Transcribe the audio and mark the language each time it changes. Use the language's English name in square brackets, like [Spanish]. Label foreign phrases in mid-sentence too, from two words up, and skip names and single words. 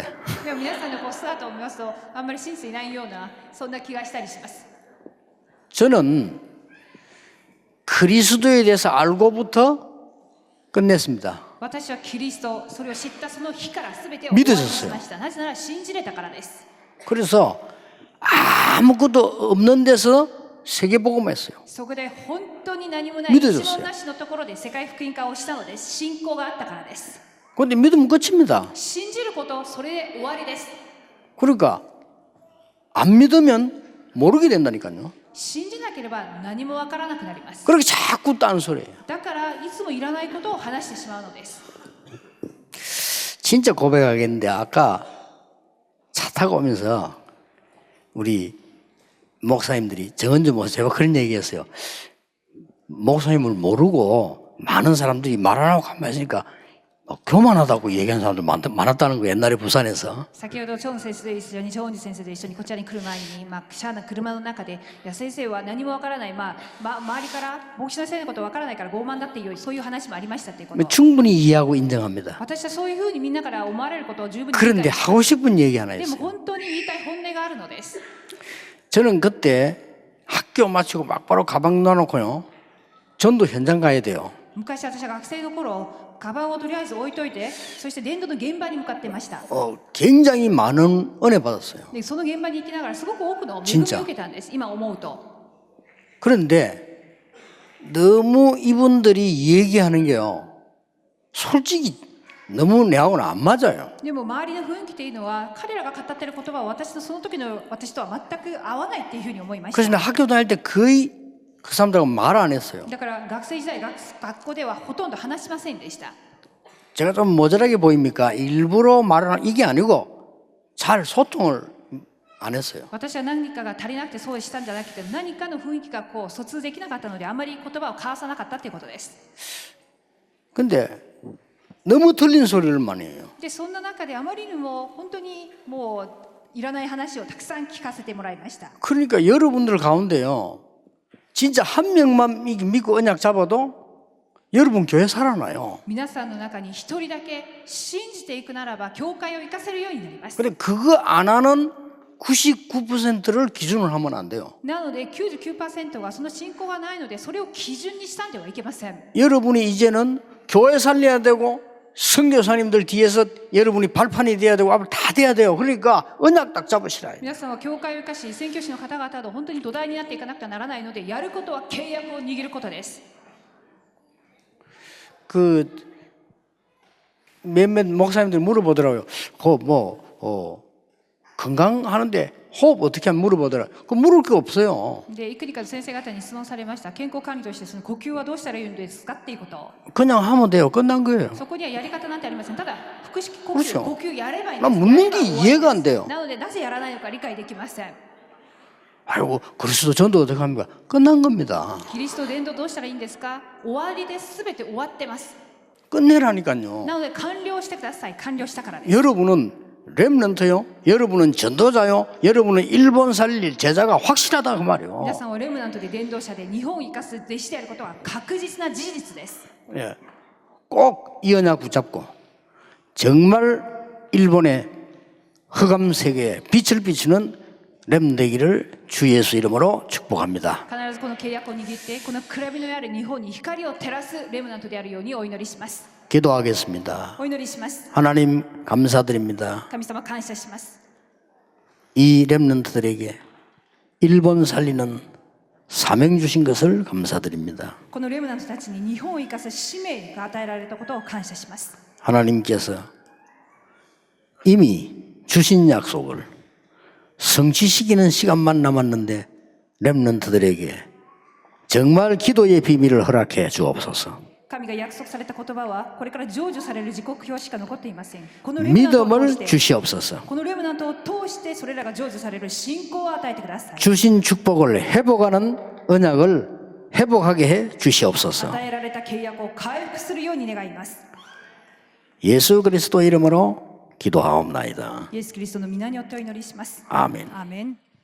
[Japanese] でも皆さんの姿を見ますとあんまり信じていないようなそんな気がしたりします。 [Korean] 저는 그리스도에 대해서 알고부터 끝냈습니다. [Japanese] 私はキリスト、それを知ったその日から全てを [Korean] 믿어졌어요. [Japanese] しました。なぜなら信じれたからです。 [Korean] 그래서 아무것도 없는 데서 세계복음했어요. [Japanese] そこで本当に何もない一 [Korean] 믿어졌어요. [Japanese] 文なしのところで世界福音化をしたのです。信仰があったからです。 [Korean] 근데 믿으면 끝입니다. [Japanese] 信じること、それで終わりです。 [Korean] 그러니까 안 믿으면 모르게 된다니까요. [Japanese] 信じなければ何もわからなくなります。 [Korean] 그렇게 자꾸 딴소리예요. [Japanese] だからいつもいらないことを話してしまうのです。 [Korean] 진짜 고백하겠는데 아까 차 타고 오면서 우리 목사님들이 정은주 목사님 그런 얘기했어요. 목사님을 모르고 많은 사람들이 말 안 하고 가만히 있으니까 교만하다고 얘기하는 사람들 많았다는 거 옛날에 부산에서. [Japanese] 先ほどチョン先生と一緒に、チョンジ先生と一緒にこちらに来る前に、車の中で、いや先生は何もわからない、周りから牧師の先生のことわからないから傲慢だっていう、そういう話もありましたっていうことを。 [Korean] 충분히 이해하고 인정합니다. [Japanese] 私はそういうふうにみんなから思われることを十分に理 [Korean] 그런데 [Japanese] 解 [Korean] 하고 싶은 얘기 하나 [Japanese] でも [Korean] 있어요. [Japanese] 本当に言いたい本音があるのです。 [Korean] 저는 그때 학교 마치고 막바로 가방 놔놓고요. 전도 현장 가야 돼요. [Japanese] 昔私は学生の頃、カバンをとりあえず置いといて、そして伝道の現場に向かっていました。 [Korean] 굉장히 많은 은혜 받았어요. [Japanese] でその現場に行きながらすごく多くの恵みを受けたんです。今思うと。 [Korean] 그런데 너무 이분들이 얘기하는 게요. 솔직히 너무 내하고는 안 맞아요. [Japanese] でも周りの雰囲気というのは彼らが語っている言葉は私のその時の私とは全く合わないっていうふうに思いまし [Korean] 그래서 [Japanese] た。 [Korean] 학교 다닐 때 거의 그 사람들하고 말 안 했어요. [Japanese] だから学生時代学校ではほとんど話しませんでした。 [Korean] 제가 좀 모자라게 보입니까? 일부러 말을 이게 아니고 잘 소통을 안 했어요. [Japanese] 私は何かが足りなくてそうしたんじゃなくて、何かの雰囲気がこう疎通できなかったのであまり言葉を交わさなかったということです。 [Korean] 근데 너무 틀린 소리를 많이 해요. [Japanese] でそんな中であまりにも本当にもういらない話をたくさん聞かせてもらいました。 [Korean] 그러니까 여러분들 가운데요. 진짜 한 명만 믿고 언약 잡아도 여러분 교회 살아나요. [Japanese] 皆さんの中に一人だけ信じていくならば教会を生かせるようになります。 [Korean] 근데 그거 안 하는 99%를 기준으로 하면 안 돼요. [Japanese] なので 99% がその信仰がないのでそれを基準にしたんではいけません。 [Korean] 여러분이 이제는 교회 살려야 되고 선교사님들 뒤에서 여러분이 발판이 돼야 되고 앞을 다 돼야 돼요. 그러니까 언약 딱 잡으시라. [Japanese] 皆さんは教会を生かし宣教師の方々と本当に土台になっていかなくてはならないので、やることは契約を握ることです。 [Korean] 그 몇몇 목사님들 물어보더라고요. 건강하는데 호흡 어떻게 하면 물어보더라고요. 그 물을 게 없어요. [Japanese] でいくらか先生方に質問されました。健康管理としてその呼吸はどうしたらいいんですかっていうことを。 [Korean] 그냥 하면 돼요. 끝난 거예요. [Japanese] そこにはやり方なんてありません。ただ腹式呼 [Korean] 그렇죠 [Japanese] 吸、呼吸やればいいん [Korean] 난 [Japanese] です。 [Korean] 묻는 게 이해가 안 돼요. [Japanese] なのでなぜやらないのか理解できません。 [Korean] 아이고 그리스도 전도 어떻게 합니까? 끝난 겁니다. [Japanese] キリスト伝道どうしたらいいんですか？終わりです。全て終わってます。 [Korean] 끝내라니까요. [Japanese] なので完了してください。完了したからです。 [Korean] 여러분은 렘넌트요. 여러분은 전도자요. 여러분은 일본 살릴 제자가 확실하다 그 말이요. [Japanese] 皆さんはレムナントで伝道者で日本を生かす弟子であることは確実な事実です。 [Korean] 예. 꼭 이 언약 붙잡고 정말 일본의 흑암 세계에 빛을 비추는 렘 되기를 주 예수 이름으로 축복합니다. [Japanese] 必ずこの契約を握ってこの暗闇のある日本に光を照らすレムナントであるようにお祈りします。 [Korean] 기도하겠습니다. [Japanese] お祈りします。 [Korean] 하나님 감사드립니다. [Japanese] 神様感謝します。 [Korean] 이 렘넌트들에게 일본 살리는 사명 주신 것을 감사드립니다. [Japanese] このレムナントたちに日本を生かす使命が与えられたことを感謝します。 [Korean] 하나님께서 이미 주신 약속을 성취시키는 시간만 남았는데 렘넌트들에게 정말 기도의 비밀을 허락해 주옵소서. [Japanese] 神が約束された言葉はこれから成就される時刻表しか残っていません。このレムナントを通 [Korean] 믿음을 [Japanese] して [Korean] 주시옵소서. [Japanese] このレムナントを通してそれらが成就される信仰を与えてください。 [Korean] 주신 축복을 회복하는 언약을 회복하게 해 주시옵소서. [Japanese] 与えられた契約を回復するように願います。 [Korean] 예수 그리스도 이름으로 기도하옵나이다. [Japanese] イエス・キリストの皆によってお祈りします。 [Korean] 아멘. [Japanese] アーメン。